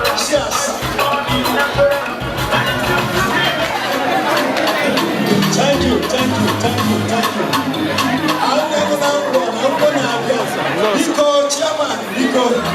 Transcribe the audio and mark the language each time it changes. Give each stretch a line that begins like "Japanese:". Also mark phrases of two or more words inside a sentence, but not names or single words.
English: Yes, sir. Thank you, thank you, thank you, thank you.
Igbo: Anyị na-ego na ngwa, na ngwa na-abịa. Biko, chairman, biko.